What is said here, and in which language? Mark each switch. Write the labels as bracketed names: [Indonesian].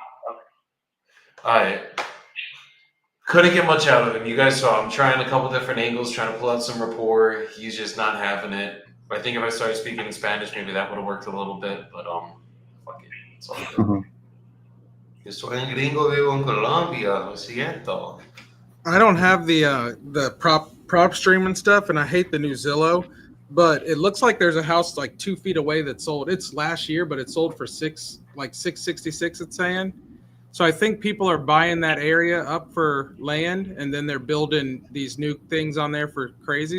[English] Okay. All right. Couldn't get much out of him. You guys saw I'm trying a couple different angles, trying to pull out some rapport. He's just not having it. I think if I started speaking in Spanish, maybe that would have worked a little bit. But fuck it. It's all good. [Spanish] Yo soy un gringo, vivo en Colombia. Lo siento. [English] I don't have the prop stream and stuff, and I hate the new Zillow, but it looks like there's a house like 2 feet away that sold. It's last year, but it sold for 666. It's saying. So I think people are buying that area up for land, and then they're building these new things on there for crazy.